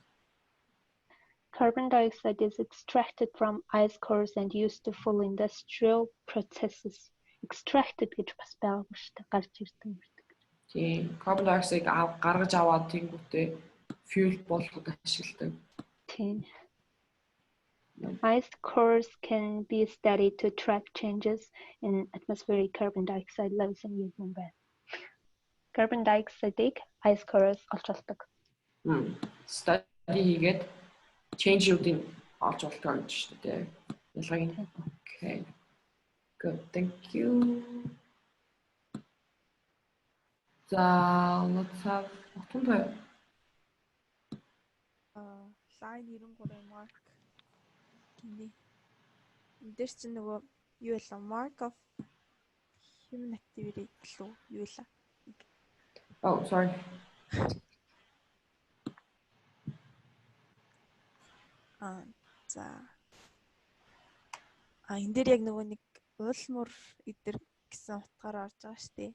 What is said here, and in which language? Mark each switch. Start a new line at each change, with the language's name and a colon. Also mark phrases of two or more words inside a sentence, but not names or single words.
English: Carbon dioxide is extracted from ice cores and used to full industrial processes.
Mongolian: Extracted гэж бас байхгүй шүү дээ. Гарч ирдэг юм. Тийм.
English: Carbon dioxide
Mongolian: гаргаж аваад тэнгүүтээ fuel болгоход ашигладаг. Тийм.
English: Ice cores can be studied to track changes in atmospheric carbon dioxide levels in human body. Carbon dioxide-ыг ice cores
Mongolian: олж болдог. Study хийгээд change-уудыг олж болдог гэж шүү дээ. Ялгааг нь.
English: Okay. Good. Thank you. So let's have what one. Line 93 mark.
Mongolian: Энд дээр чинь нөгөө юу вэ?
English: Mark of human activity
Mongolian: гэлөө юу вэ?
English: Oh, sorry.
Mongolian: За. Энд дээр яг нөгөө нэг уулмөр идэр гэсэн утгаараа орж байгаа шүү дээ.